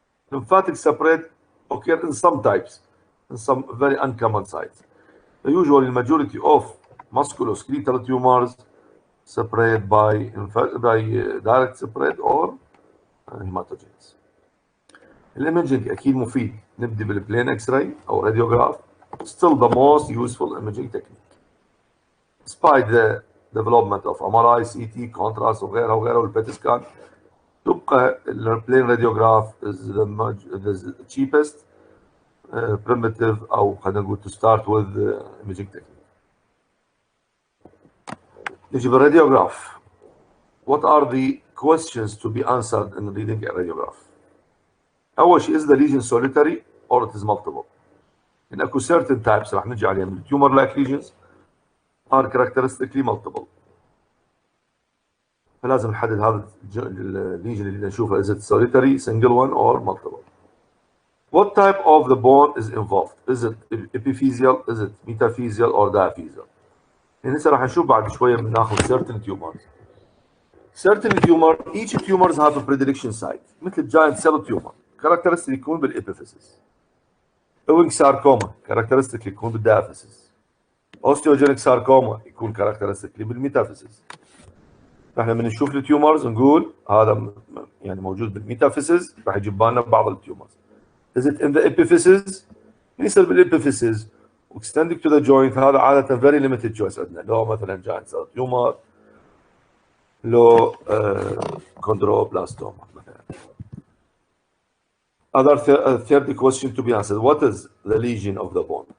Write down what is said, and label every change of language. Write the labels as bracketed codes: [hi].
[en] Lymphatic spread occur in some types, in some very uncommon sites. Usually the majority of musculoskeletal tumors spread by direct spread or hematogenous. Imaging [ar] أكيد مفيد. نبدأ [en] بالبلين x ray أو radiograph. Still the most useful imaging technique. Despite the development of MRI, CT, contrast وغيرها والبيت scan تبقى البلين radiograph is the cheapest primitive [ar] أو خلينا نقول [en] to start with imaging technique. [ar] نجي بالradiograph. [en] What are the questions to be answered in reading a radiograph? [ar] أول شيء [en] is the lesion solitary or it is multiple. In اكو certain types [ar] راح نجي عليهم [en] tumor like lesions are characteristically multiple. [ar] فلازم نحدد هذا الليجن اللي نشوفه [en] is it solitary, single one or multiple. What type of the bone is involved? Is it epiphyseal, is it metaphyseal or diaphyseal? [ar] يعني هسه راح نشوف بعد شويه بناخذ [en] certain tumors. Certain tumor, each tumors have a predilection site مثل giant cell tumor characteristic يكون بالepiphysis. Ewing sarcoma characteristic يكون بالdiaphysis. Osteogenic sarcoma يكون characteristic بالmetaphysis. [ar] فاحنا من نشوف التيومرز نقول هذا يعني موجود بالميتافيسيس راح يجيب بالنا بعض التيومرز. [en] Is it in the epiphysis؟ يصير بالepiphysis extending to the joint [ar] هذا عادة [en] very limited choice [ar] عندنا لو مثلا [en] giant cell tumor لو chondroblastoma مثلا. Other third question to be answered. What is the lesion of the bone?